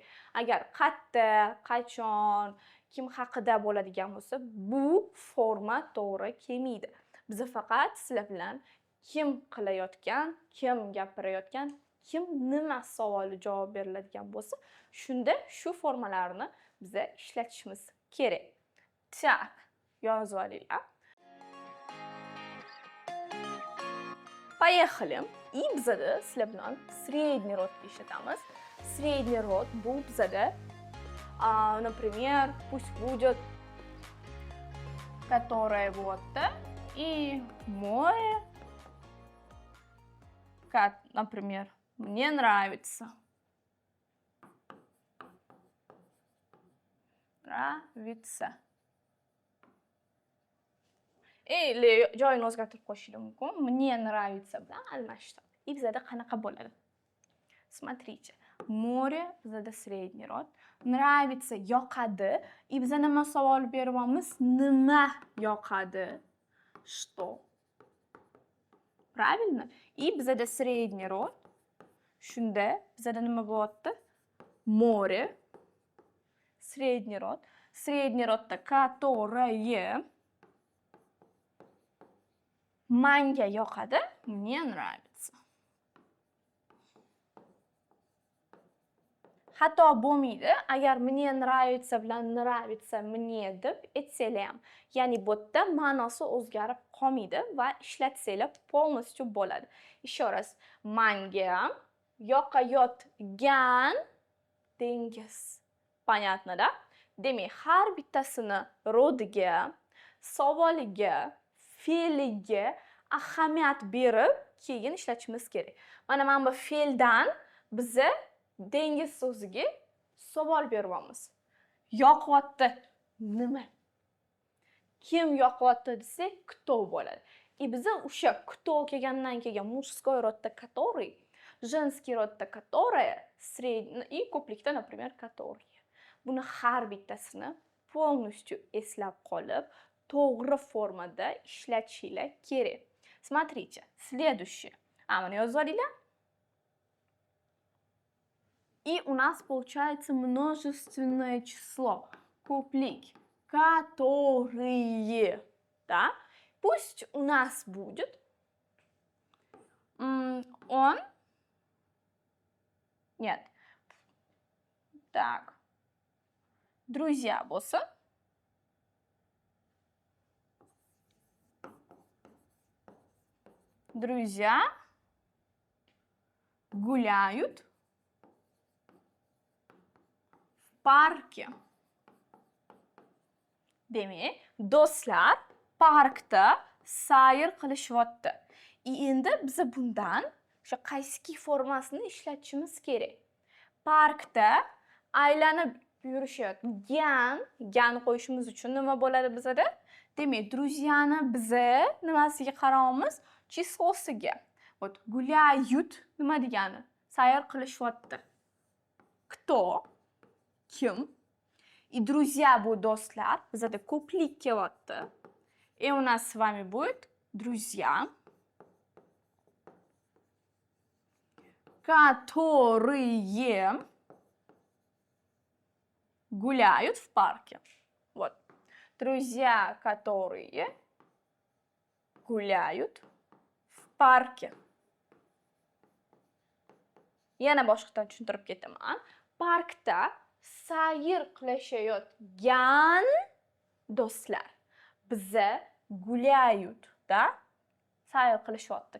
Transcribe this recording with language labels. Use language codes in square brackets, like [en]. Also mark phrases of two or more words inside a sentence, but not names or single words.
[uz] Agar qayerda, qachon, kim haqida bo'ladigan bo'lsa, bu forma to'g'ri kelmaydi. Biz faqat sizlar bilan kim qilayotgan, kim gapirayotgan, kim nima savoli javob beriladigan bo'lsa, shunda shu formalarni biz ishlatishimiz kerak. Так, yozib olinglar. [ru] Поехали. [uz] И bizada sizlar bilan [ru] средний род [uz] ishlatamiz. [ru] Средний род [uz] bu bizada, [ru] например, пусть будет которое вот, и море, как, например, мне нравится. Nravится. [uz] Или joyini o'zgartirib qo'yishim mumkin. [ru] Мне nravится [uz] bilan almashtirib. И bizada qanaqa bo'ladi? [ru] Смотрите. Море bizada средний род. [uz] Nravится yoqadi. И biza nima savol beryapmiz? Nima yoqadi? [ru] Что? Правильно? [uz] И bizada [ru] средний род. [uz] Shunda bizada nima bo'lyapti? [ru] Море. Средний род. Средний родda которое [uz] manga yoqadi, [ru] мне нравится. [uz] Xato bo'lmaydi, agar [ru] мне нравится [uz] bilan [ru] нравится мне [uz] deb aytsanglar ham. Ya'ni bu yerda ma'nosi o'zgarib qolmaydi va ishlatsanglar полностью bo'ladi. [ru] Еще раз. [uz] Manga yoqayotgan dengiz. [ru] Понятно, да? [uz] Demak, har bittasini rodiga, savoliga, fe'liga ahamiyat berib, keyin ishlatishimiz kerak. Mana bu fe'ldan biza dengiz so'ziga savol beryapmiz. Yoqyapti. Nima? Kim yoqyapti desak, кто bo'ladi. [ru] И [uz] biza o'sha [ru] кто [uz] kelgandan keyin [ru] мужской родda который, женский родda которая, средний и ko'plikda, например, который. [uz] Buni har bittasini полностью eslab qolib, to'g'ri formada ishlatishinglar kerak. [ru] Смотрите, следующее. [uz] Mana yozib olinglar. [ru] И у нас получается множественное число. Куплик. Которые. Да? Пусть у нас будет он. Нет. Так. Друзья босса. Друзья гуляют в парке. [uz] Demek, do'stlar parkda sayr qilishyapti. Endi biz bundan o'sha qaysiki formasini ishlatishimiz kerak. Parkda aylanib yurishayotgan, gan qo'yishimiz uchun nima bo'ladi bizada? Demak, друзьяni biz nimasiga qaraymiz? Chislosiga. [ru] Вот гуляют [uz] nima degani? Sayr qilishyapti. Кто? Kim? И друзья bu do'stlar, bizada ko'plik kelyapti. [ru] И у нас с вами будет друзья, которые гуляют в парке. Вот. Друзья, которые гуляют parki. [uz] Yana boshqadan tushuntirib ketaman. Parkda sayr qilishayotgan do'stlar. Biza gulyayut-da sayr qilishyapti.